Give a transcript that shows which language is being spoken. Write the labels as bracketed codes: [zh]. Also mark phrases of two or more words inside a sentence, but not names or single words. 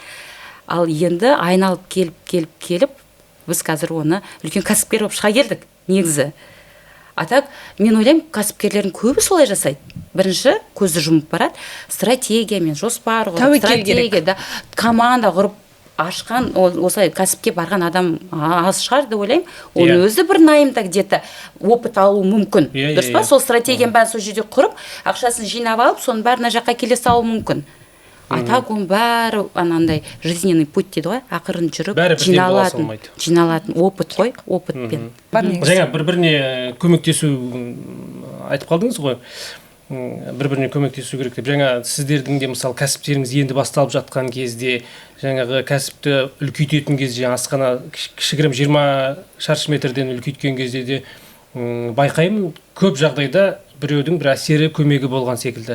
[kk] Ал енді айналып келіп, біз қазір оны үлкен кәсіпкер болып шыға келдік, негізі. Так, мен ойлаймын, кәсіпкерлердің көбі солай жасайды. Бірінші көзді жұмып барады, стратегия мен жоспар құрып, команда құрып ашқан, осылай кәсіпке барған адам аз шығар деп ойлаймын. Оның өзі бір найымда [ru] где-то опыт [kk] алу мүмкін. Дұрыс па? Сол стратегияны бәрін сол жерде құрып, ақшасын жинап алып, соның бәрін жаққа келе салу мүмкін. Так, оның бәрі анандай [ru] жизненный путь [kk] дейді ғой, ақырын жүріп жиналатын опыт қой, опытпен. Жаңа бір-біріне көмектесу айтып қалдыңыз ғой, бір-біріне көмектесу керек деп. Жаңа сіздердің де мысалы кәсіптеріңіз енді басталып жатқан кезде, жаңағы кәсіпті үлкейтетін кезде, асхана кішігірім 20 шаршы метрден үлкейткен кезде де байқаймын, көп жағдайда біреудің бір әсері көмегі болған секілді.